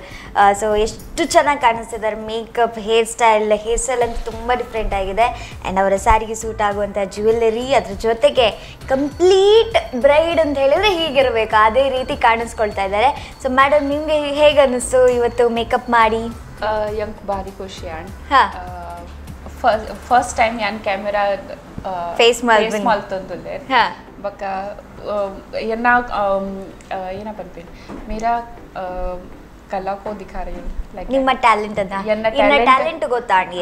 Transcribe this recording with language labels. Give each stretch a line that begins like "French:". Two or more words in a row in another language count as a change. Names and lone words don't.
Kannada: ಸೊ ಎಷ್ಟು ಚೆನ್ನಾಗಿ ಕಾಣಿಸ್ತಿದ್ದಾರೆ, ಮೇಕಪ್,
English: hair style
Kannada: ಅಂತೂ ತುಂಬ ಡಿಫ್ರೆಂಟ್ ಆಗಿದೆ. ಆ್ಯಂಡ್ ಅವರ ಸ್ಯಾರಿಗೆ ಸೂಟ್ ಆಗುವಂಥ ಜ್ಯುವೆಲ್ಲರಿ, ಅದ್ರ ಜೊತೆಗೆ
English: complete bride
Kannada: ಅಂತ ಹೇಳಿದ್ರೆ ಹೀಗಿರಬೇಕು ಅದೇ ರೀತಿ ಕಾಣಿಸ್ಕೊಳ್ತಾ ಇದ್ದಾರೆ. ಸೊ ಮೇಡಮ್, ನಿಮಗೆ ಹೇಗೆ ಅನ್ನಿಸ್ತು ಇವತ್ತು ಮೇಕಪ್ ಮಾಡಿ?
Tulu: ಯಂಕ್ ಭಾರಿ ಖುಷಿ ಆ್ಯಂಡ್
English: first time
Tulu: ಯಾನ್ ಕ್ಯಾಮೆರಾ ಫೇಸ್ ಮಾಲ್ತಂದುಲ್ಲೆ ಬಕ ಎನ್ನ ಏನ ಪನ್ಪೇನು
Hindi: मेरा कला को दिखा रही हूं ಲೈಕ್
Tulu: ನಿಮ್ಮ ಟ್ಯಾಲೆಂಟ್ ಅದ ಎನ್ನ ಟ್ಯಾಲೆಂಟ್ ಗೊತ್ತಾಂಡಿ.